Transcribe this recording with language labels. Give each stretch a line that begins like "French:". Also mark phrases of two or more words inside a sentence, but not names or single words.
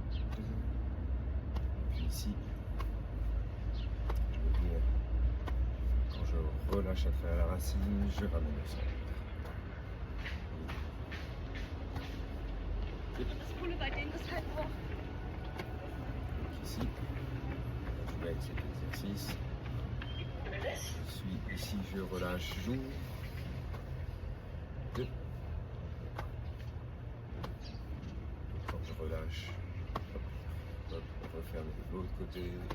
French: Puis ici, je vais venir relâche à travers la racine, je ramène au centre.
German: Das Coole bei denen ist halt auch,
French: Donc ici, je vais avec cet exercice. Je me laisse. Je suis ici, je relâche, j'ouvre. 2. Quand je relâche, hop, hop, on referme de l'autre côté.